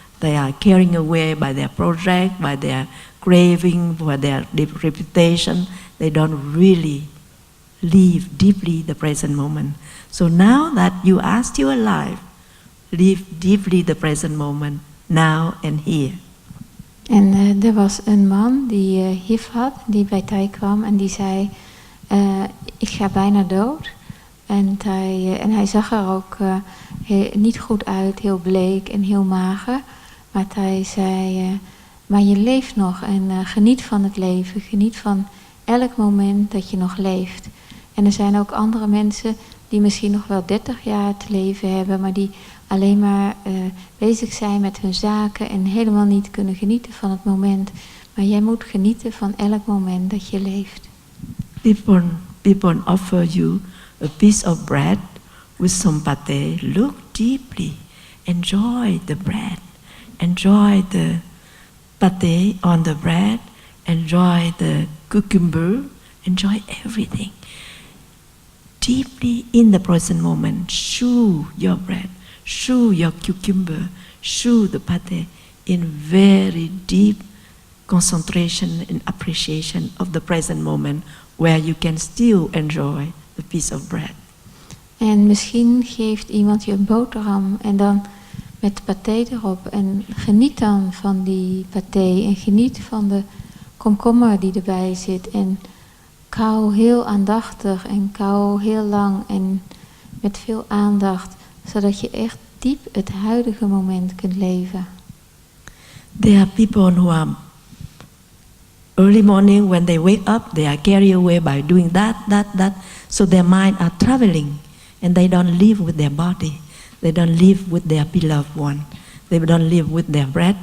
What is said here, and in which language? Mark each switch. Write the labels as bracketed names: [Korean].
[English] They are carried away by their project, by their craving, by their reputation. They don't really live deeply the present moment. So now that you are still alive, live deeply the present moment, now and here. [Dutch] En er was een man die HIV had, die bij Thai kwam en die zei, ik ga bijna dood. En hij zag er ook niet goed uit, heel bleek en heel mager. Maar Thai zei, maar je leeft nog en geniet van het leven. Geniet van elk moment dat je nog leeft. En er zijn ook andere mensen die misschien nog wel 30 jaar te leven hebben, maar die alleen maar bezig zijn met hun zaken en helemaal niet kunnen genieten van het moment. Maar jij moet genieten van elk moment dat je leeft. [English] People offer you a piece of bread with some pâté. Look deeply. Enjoy the bread. Enjoy the pâté on the bread. Enjoy the cucumber. Enjoy everything. Deeply in the present moment. Chew your bread. Chew your cucumber. Chew the pâté in very deep concentration and appreciation of the present moment, where you can still enjoy the piece of bread. [Dutch] En misschien geeft iemand je een boterham en dan met paté erop. En geniet dan van die paté en geniet van de komkommer die erbij zit. En kauw heel aandachtig en kauw heel lang en met veel aandacht. Zodat je echt diep het huidige moment kunt leven. [English] There are people who are early morning when they wake up, they are carried away by doing that. So their mind are traveling and they don't live with their body. They don't live with their beloved one. They don't live with their breath.